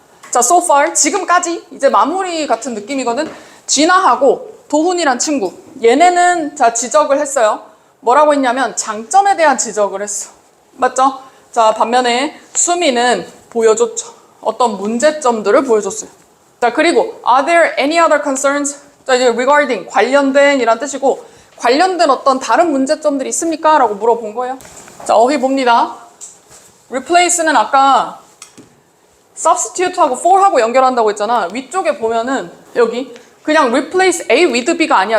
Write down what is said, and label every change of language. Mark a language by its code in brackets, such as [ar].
[ko] 자, [en] so far [ko] 지금까지 이제 마무리 같은 느낌이거든. 진아하고 도훈이란 친구 얘네는 자 지적을 했어요. 뭐라고 했냐면 장점에 대한 지적을 했어. 맞죠? 자, 반면에 수미는 보여줬죠. 어떤 문제점들을 보여줬어요. 자, 그리고 [en] are there any other concerns? [ko] 자, 이제 regarding 관련된 이란 뜻이고 관련된 어떤 다른 문제점들이 있습니까? 라고 물어본 거예요. 자, 어휘 봅니다. replace는 아까 substitute하고 for하고 연결한다고 했잖아. 위쪽에 보면은 여기 그냥 [en] replace A with B [ko] 가 아니야.